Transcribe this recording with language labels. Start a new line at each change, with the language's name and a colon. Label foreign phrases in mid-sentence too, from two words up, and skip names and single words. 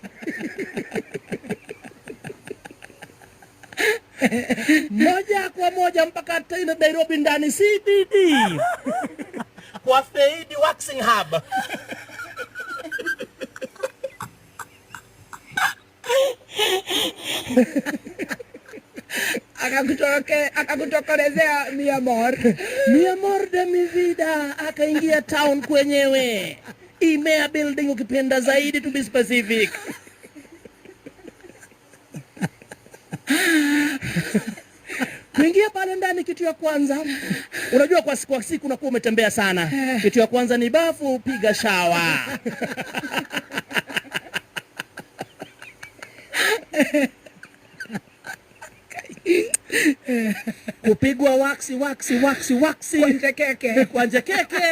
Swahili: Moja kwa moja mpaka tena Nairobi ndani CBD kwa Fade Waxing Hub.
Spanish: Akakutokelezea mi amor de mi vida.
Swahili: Akaingia town kwenyewe, Imea building ukipenda zaidi
English: to be specific.
Swahili: Kuingia pale ndani, kitu ya kwanza, unajua kwa siku unakuwa umetembea sana, kitu ya kwanza ni bafu, piga shower. Kupigwa waksi kwa njekeke